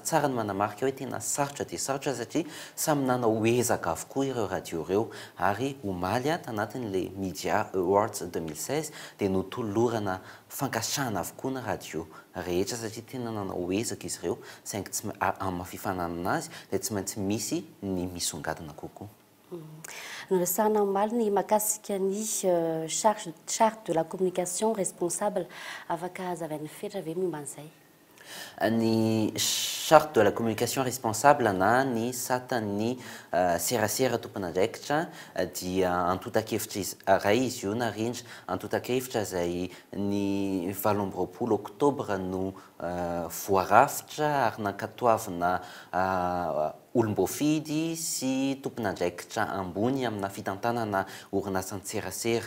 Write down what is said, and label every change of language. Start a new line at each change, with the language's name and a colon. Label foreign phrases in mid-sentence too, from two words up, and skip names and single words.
Malagasy: Tsara ny manamarika hoe tena sarotra dia sarotra satria samy nanao ezaka avokoa ireo radio ireo ary omaly tanatin'ilay Media Awards 2016 dia notolorana fankasitrahana avokoa ny radio rehetra satria tena nanao ezaka izy ireo saingy tsy amin'ny fifananana azy dia tsy maintsy misy ny misongadina kokoa. Resahana omaly ny mahakasika ny
French: charte de la communication responsable
Malagasy: afaka hazavain'ny fetra ve momba an'izay? Ny
French: charte de la communication responsable
Malagasy: na ny satan'ny serasera tompon'andraikitra dia antotan-kevitra iray izy io narindra antotan-kevitra izay ny 20 oktobra no voarafitra ary nankatoavina olom-boafidy sy tompon'andraikitra ambony amina fitantanana orinasany serasera.